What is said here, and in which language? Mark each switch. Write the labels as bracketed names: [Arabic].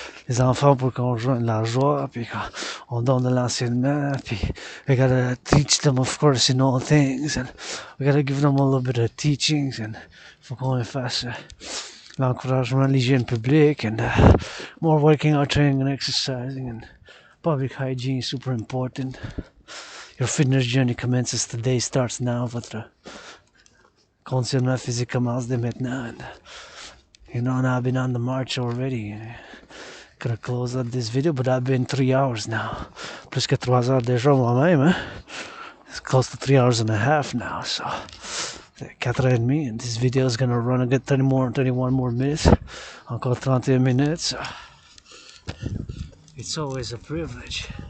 [French] les enfants pour qu'on joigne la joie, puis qu'on donne de l'enseignement, [English] puis we gotta teach them, of course, in all things, and we gotta give them a little bit of teachings, and [French] faut qu'on fasse l'encouragement de l'hygiène publique, [English] and more working out, training and exercising, and public hygiene is super important. Your fitness journey commences today, starts now. [French] Votre conditionnement physique commence dès maintenant, [English] and you know, and I've been on the march already. Gonna close up this video, but I've been 3 hours now. [French] Plus que 3 heures déjà moi-même, hein? [English] It's close to 3 hours and a half now, so 4h30, and this video is gonna run a good 31 more minutes. [French] Encore 31 minutes. [English] So it's always a privilege.